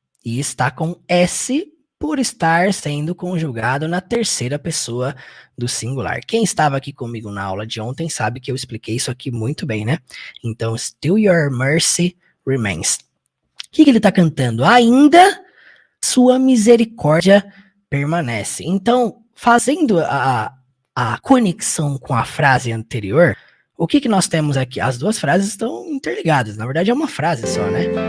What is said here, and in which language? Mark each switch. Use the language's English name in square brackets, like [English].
[Portuguese] E está com S por estar sendo conjugado na terceira pessoa do singular. Quem estava aqui comigo na aula de ontem sabe que eu expliquei isso aqui muito bem, né? [English] Então, still your mercy remains. [Portuguese] O que ele está cantando? Ainda sua misericórdia permanece. Então, fazendo a conexão com a frase anterior, o que nós temos aqui? As duas frases estão interligadas. Na verdade, é uma frase só, né?